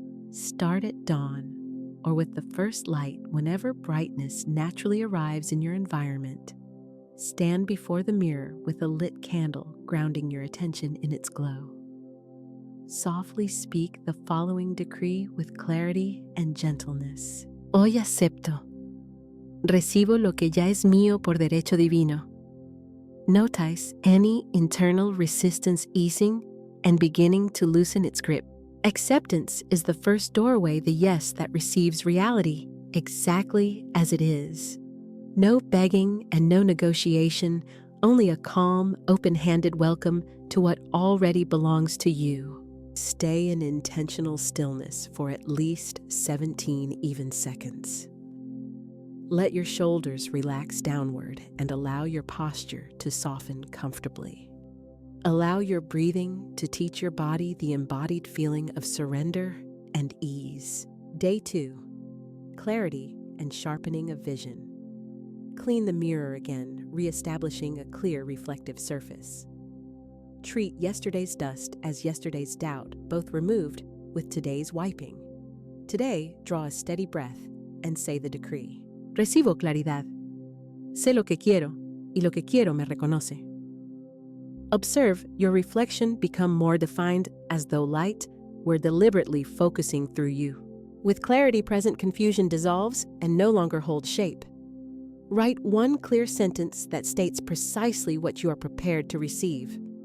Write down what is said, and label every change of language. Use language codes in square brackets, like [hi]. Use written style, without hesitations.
[en] Start at dawn or with the first light whenever brightness naturally arrives in your environment. Stand before the mirror with a lit candle grounding your attention in its glow. Softly speak the following decree with clarity and gentleness. [es] Hoy acepto. Recibo lo que ya es mío por derecho divino. [en] Notice any internal resistance easing and beginning to loosen its grip. Acceptance is the first doorway, the yes that receives reality exactly as it is. No begging and no negotiation, only a calm, open-handed welcome to what already belongs to you. Stay in intentional stillness for at least 17 even seconds. Let your shoulders relax downward and allow your posture to soften comfortably. Allow your breathing to teach your body the embodied feeling of surrender and ease. Day 2, clarity and sharpening of vision. Clean the mirror again, reestablishing a clear reflective surface. Treat yesterday's dust as yesterday's doubt, both removed with today's wiping. Today, draw a steady breath and say the decree. [es] Recibo claridad. Sé lo que quiero, y lo que quiero me reconoce. [en] Observe your reflection become more defined as though light were deliberately focusing through you. With clarity present, confusion dissolves and no longer holds shape. Write one clear sentence that states precisely what you are prepared to receive.